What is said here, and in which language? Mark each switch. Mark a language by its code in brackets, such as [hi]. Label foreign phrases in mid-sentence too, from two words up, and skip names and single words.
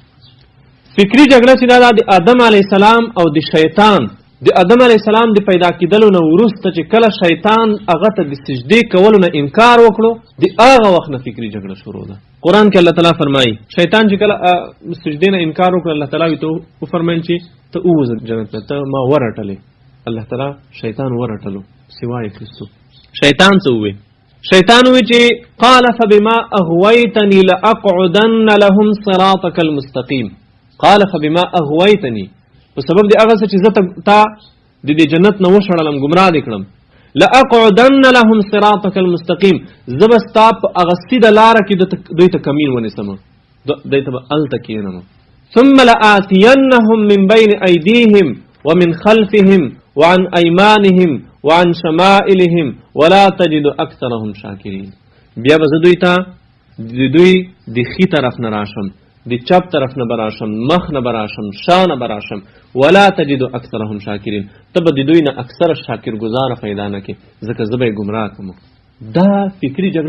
[ps] فکري جګړه چې دا د آدم علیه السلام او د شیطان، د آدم علیه السلام د پیدا کېدلو نه وروسته چې کله شیطان هغه ته د سجدې کولو نه انکار وکړو، د هغه وخت نه فکري جګړه شروع ده. قرآن کې الله تعالی فرمایي شیطان چې کله سجدې نه انکار وکړ، الله تعالی ته وفرمایل چې ته ووځه جنت ته، ته ما ورټلې. الله تعالی شیطان ورټلو سوای کریستو. شیطان څه ووی؟ شیطان وی چې [ar] قال فبما اغويتني لاقعدن لهم صراطك المستقيم. قال فبما اغويتني، [ps] په سبب د هغه څه چې زه تا د دې جنت نه وشړلم ګمراه دې کړم [ar] لاقعدن لهم صراطك المستقيم [ps] زه به ستا په هغه سیده لاره کې دوی ته کمین ونیسم دوی ته به هلته کښېنم [ar] ثم لآتینهم من بین ایدیهم ومن خلفهم وعن ایمانهم وعن شمائلهم ولا تجد اکثرهم شاکرین [ps] بیا به زه دوی ته د دوی د ښي طرف نه راشم د چپ طرف نه به راشم مخ نه به راشم شا نه به راشم [ar] ولا تجد اکثرهم شاکرین [ps] ته به د دوی نه اکثره شاکرګزاره پیدا نه کړې ځکه زه به یې ګمراه کړم دا فکري جګړه